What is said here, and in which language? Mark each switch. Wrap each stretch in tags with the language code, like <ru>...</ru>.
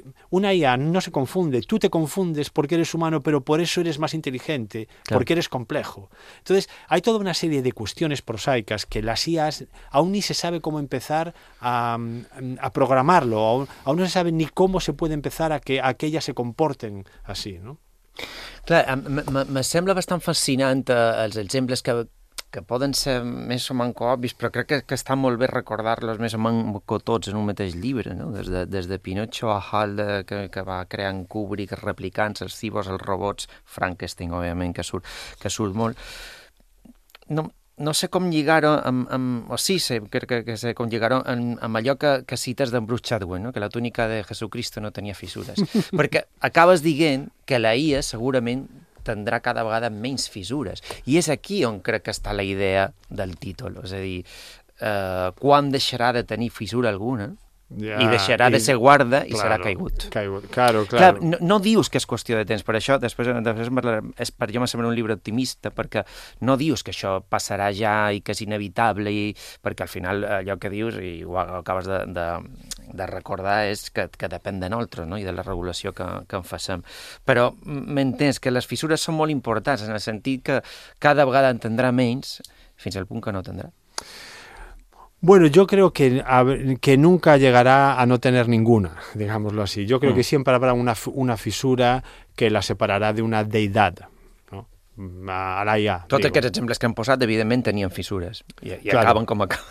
<es>una IA no se confunde, tú te confundes porque eres humano, pero por eso eres más inteligente, claro, porque eres complejo. Entonces, hay toda una serie de cuestiones prosaicas que las IAs aún ni se sabe cómo empezar a programarlo, aún no se sabe ni cómo se puede empezar a que ellas se comporten así, ¿no?</es> <ca>Clar, me sembla bastant fascinant els exemples que poden ser més o manco obvis, però crec que està molt bé recordar-los més o manco tots en un mateix llibre, no? Des de Pinocho a Hal, que va crear en Kubrick, replicants, els cibos, els robots, Frankenstein, òbviament, que surt molt. No sé com lligar-ho amb... O sí, sé, crec que sé com lligar-ho amb allò que cites d'en Bruce Chadwick, no? Que la túnica de Jesucristo no tenia fissures. Perquè acabes dient que la IA segurament tindrà cada vegada menys fissures. I és aquí on crec que està la idea del títol. És a dir, quan deixarà de tenir fissura alguna, yeah, i deixarà de ser guarda, i</ca> <es>claro,</es> <ca>serà caigut.</ca> <es>Claro.</es> <ca>No dius que és qüestió de temps, per això després per jo me sembla un llibre optimista, perquè no dius que això passarà ja i que és inevitable, i perquè al final allò que dius, i ho acabes de recordar, és que depèn de nosaltres, no? I de la regulació que en facem. Però m'entens que les fissures són molt importants, en el sentit que cada vegada en tindrà menys, fins al punt que no tindrà.</ca> <es>Bueno, yo creo que nunca llegará a no tener ninguna, digámoslo así. Yo creo que siempre habrá una fissura que la separará de una deidad, ¿no? A la IA.</es> <ca>Tots aquests exemples que han posat, evidentment, tenien fissures. I acaben com acaben.</ca>